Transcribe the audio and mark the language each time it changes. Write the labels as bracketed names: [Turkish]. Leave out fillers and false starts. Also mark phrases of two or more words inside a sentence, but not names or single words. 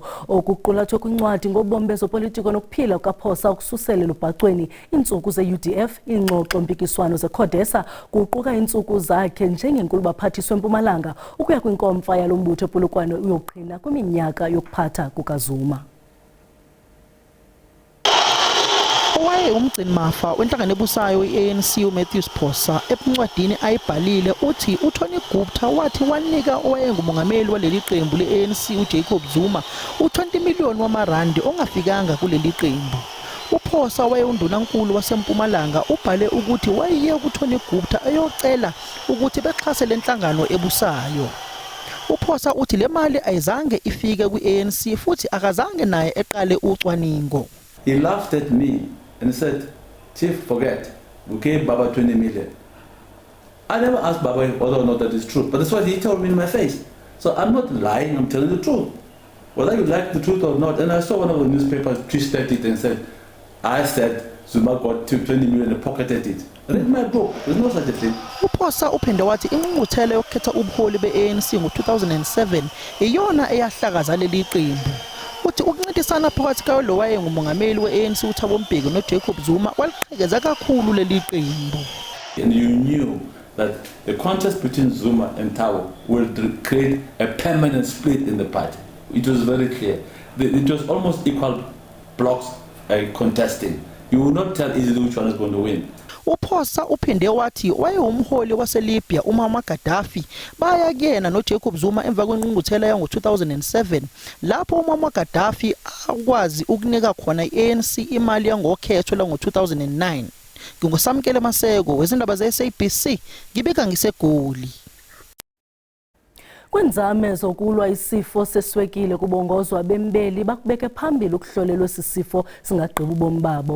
[Xhosa] Okuqulathwe kwincwadi ngobomi bezopolitiko nokuphila kukaPhosa ukususela lubhacweni iintsuku ze-UDF, iingxoxo-mpikiswano zeCODESA kuquka iintsuku zakhe njengenkulu baphathiswa eMpumalanga ukuya kwinkomfa yalo mbutho ePolokwane uyoqhina kwiminyaka yokuphatha kukaZuma. [Zulu] Owaye umgcini mafa wenhlangano ebusayo i-ANC uMatthew Siphosa encwadini ayibhalile uthi uTony Gupta wathi wanika owayengumongameli waleli qembu le-ANC uJacob Zuma u-20 million wamarandi ongafikanga kuleli qembu. UPhosa wayewundunankulu waseMpumalanga ubhale ukuthi wayiye kuTony Gupta ayocela ukuthi bexhase lenhlangano ebusayo. UPhosa uthi le mali ayizange ifike kwi-ANC futhi akazange naye eqale ucwaningo. [English] He laughed at me and said, "Chief, forget, we gave Baba 20 million. I never asked Baba whether or not that is true, but that's what he told me in my face. So I'm not lying, I'm telling the truth. Whether you like the truth or not, and I saw one of the newspapers twisted it and said, I said Zuma got 20 million and pocketed it. Read my book, there's no such a thing." [Zulu] UPhosa uphinde wathi ingqungquthela yokukhetha ubuholi be-ANC ngo-2007 iyona eyahlakaza leli qembu. Uthi ukuncintisana phakathi kwayo lo wayengumongameli we-ANC uThabo Mbeki noJacob Zuma kwaliqhekeza kakhulu leli qembu. [English] And you knew that the contest between Zuma and Thabo will create a permanent split in the party. It was very clear. It was almost equal blocks contesting. You will not tell easily which one is going to win. [Zulu] UPhosa uphinde wathi wayewumholi waseLibya uMammar Gaddafi baya kuyena noJacob Zuma emva kwengqungquthela yango-2007 lapho uMammar Gaddafi akwazi ukunika khona i-ANC imali yangokhetho lango-2009. Ngingusamkele Maseko wezindaba ze-SABC ngibika ngiseGoli. [Xhosa] Kwenzame zokulwa isifo seswekile kubongozwa bembeli bakubeke phambili ukuhlolelwa sisifo singagqiba ubomi babo.